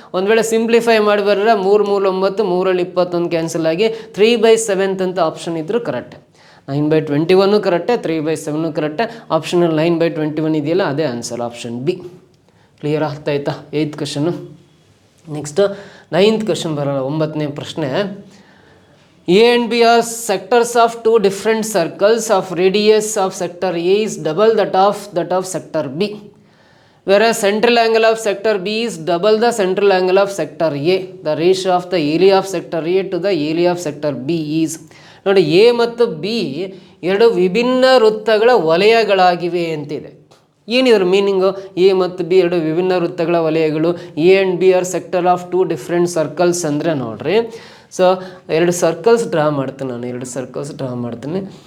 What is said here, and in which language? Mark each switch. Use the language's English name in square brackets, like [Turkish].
[Kannada] ಒಂದು ವೇಳೆ ಸಿಂಪ್ಲಿಫೈ ಮಾಡಿ ಬರೆದ್ರೆ 3 3 9, 3 7 21 ಕ್ಯಾನ್ಸಲ್ ಆಗಿ 3/7 ಅಂತ ಆಪ್ಷನ್ ಇದ್ದರೂ ಕರೆಕ್ಟೆ. 9/21 ಕರೆಕ್ಟೆ, 3/7 ಕರೆಕ್ಟೆ. ಆಪ್ಷನಲ್ಲಿ 9/21 ಇದೆಯಲ್ಲ, ಅದೇ answer option B. Clear ಆಗ್ತಾಯ್ತಾ 8th question. Next 9th question ಬರೋಣ. 9ನೇ ಪ್ರಶ್ನೆ. [English] A and B are sectors of two different circles of radius of sector A is double that of sector B, whereas central angle of sector B is double the central angle of sector A. The ratio of the area of sector A to the area of sector B is. [Kannada] ನೋಡಿ, A ಮತ್ತು B ಎರಡು ವಿಭಿನ್ನ ವೃತ್ತಗಳ ವಲಯಗಳಾಗಿವೆ ಅಂತಿದೆ. ಏನಿದ್ರ meaning? A ಮತ್ತು B ಎರಡು ವಿಭಿನ್ನ ವೃತ್ತಗಳ ವಲಯಗಳು. [English] A and B are sector of two different circles [Kannada] ಅಂದರೆ ನೋಡ್ರಿ, ಸೊ ಎರಡು ಸರ್ಕಲ್ಸ್ ಡ್ರಾ ಮಾಡ್ತೀನಿ ನಾನು, ಎರಡು ಸರ್ಕಲ್ಸ್ ಡ್ರಾ ಮಾಡ್ತೀನಿ.